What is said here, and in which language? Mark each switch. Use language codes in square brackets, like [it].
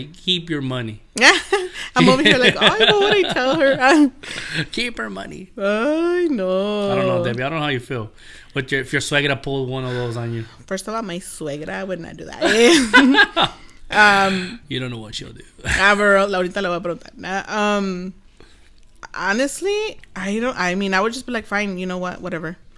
[en] You keep your money. I'm over here like, oh, I know what I tell her. Keep her money. I know. I don't know, Debbie. I don't know how you feel. But if your suegra pulled one of those on you. First of all, my suegra would not do that. You don't know what she'll do. [es] Ahorita le voy a preguntar. [en] Honestly, I mean, I would just be like, fine, you know what, whatever.